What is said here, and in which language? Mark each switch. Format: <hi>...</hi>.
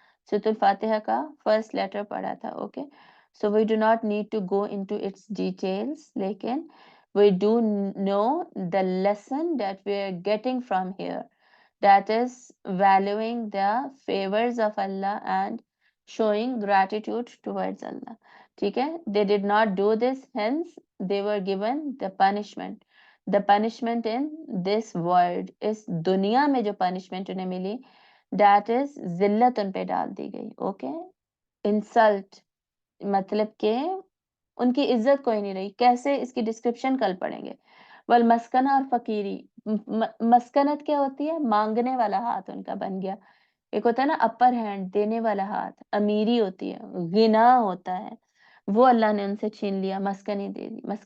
<ur>سورۃ الفاتحہ کا فرسٹ لیٹر پڑھا تھا،</ur> <en>Okay? So we do not need to go into its details,</en> <ur>لیکن</ur> <en>we do know the lesson that we are getting from here, that is valuing the favors of Allah and showing gratitude towards Allah.</en> <ur>ٹھیک ہے؟</ur> <en>They did not do this, hence they were given the punishment. The punishment in this world,</en> <ur>اس دنیا میں جو punishment انہیں ملی، that is ذلت ان پہ ڈال دی گئی، اوکے؟ انسلٹ، مطلب کہ ان کی عزت کوئی نہیں رہی۔ کیسے؟ اس کی ڈسکرپشن کل پڑھیں گے۔ والمسکنہ، اور فقیری، مسکنت کیا ہوتی ہے؟ مانگنے والا ہاتھ ان کا بن گیا۔ ایک ہوتا ہے نا اپر ہینڈ، دینے والا ہاتھ، امیری ہوتی ہے، غنا ہوتا ہے، وہ اللہ نے ان سے چھین لیا، مسکنی دے دی،</ur>